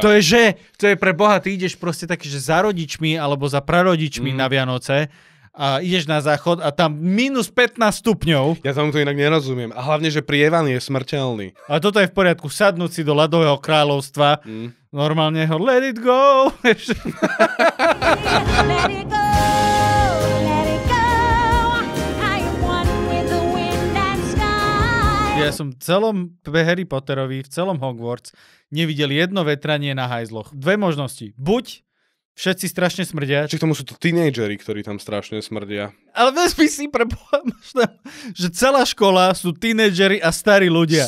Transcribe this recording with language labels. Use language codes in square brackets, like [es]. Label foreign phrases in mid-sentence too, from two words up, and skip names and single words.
[sk] To je pre Boha, ty ideš proste také, že za rodičmi alebo za prarodičmi na Vianoce a ideš na záchod a tam minus 15 stupňov. Ja tomu to inak nerozumiem. A hlavne, že prievan je smrteľný. A toto je v poriadku. Sadnúť si do ľadového kráľovstva. Normálne ho [en] let it go. Let it go, let it go. I am one with the wind and sky. [sk] Ja som v celom Harry Potterovi, v celom Hogwarts nevidel jedno vetranie na hajzloch. 2 možnosti. Buď všetci strašne smrdia. Či k tomu sú to tínedžeri, ktorí tam strašne smrdia. Ale vezmi si že celá škola sú tínedžeri a starí ľudia.